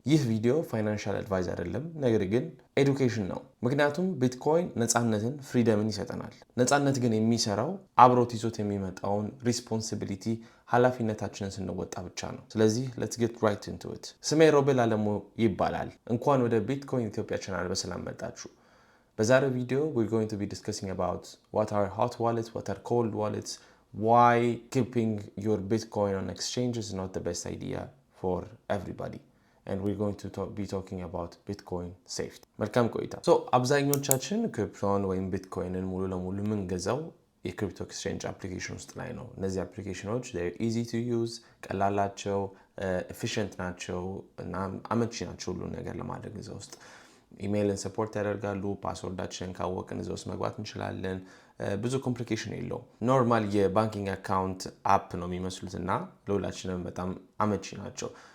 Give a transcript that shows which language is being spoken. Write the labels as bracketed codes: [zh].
[am] ይህ ቪዲዮ ፋይናንሻል አድቫይዝ አይደለም፣ ነገር ግን ኤዱኬሽን ነው። ምክንያቱም ቢትኮይን ነፃነትን፣ ፍሪደምን ይሰጠናል። ነፃነት ግን የሚሰራው አብሮት ይዞት የሚመጣውን ሪስፖንሲቢሊቲ፣ ኃላፊነታችንን ስንወጣ ብቻ ነው። ስለዚህ [en] ሌትስ ጌት ራይት ኢንቱ ኢት። [am] ስሜ ሮቤል አለሙ ይባላል። እንኳን ወደ ቢትኮይን ኢትዮጵያ ቻናል በሰላም መጣችሁ። በዛሬው ቪዲዮ [en] we're going to be discussing about what are hot wallets, what are cold wallets, why keeping your Bitcoin on exchange is not the best idea for everybody. And we're going to be talking about Bitcoin safety. [am] መልካም ቆይታ። አብዛኞቻችን ክሪፕቶን ወይም ቢትኮይንን ሙሉ ለሙሉ የምንገዛው የክሪፕቶ ኤክስቼንጅ አፕሊኬሽን ውስጥ ላይ ነው። እነዚህ አፕሊኬሽኖች [en] they're easy to use፣ [am] ቀላላቸው፣ ኤፊሽንት ናቸው እና አመቺ ናቸው ሁሉን ነገር ለማድረግ እዛ ውስጥ ኢሜይልን ሰፖርት ያደርጋሉ። ፓስወርዳችንን ካወቅን እዛ ውስጥ መግባት እንችላለን። ብዙ ኮምፕሊኬሽን የለውም። ኖርማል የባንኪንግ አካውንት አፕ ነው የሚመስሉት እና ለሁላችንም በጣም አመቺ ናቸው።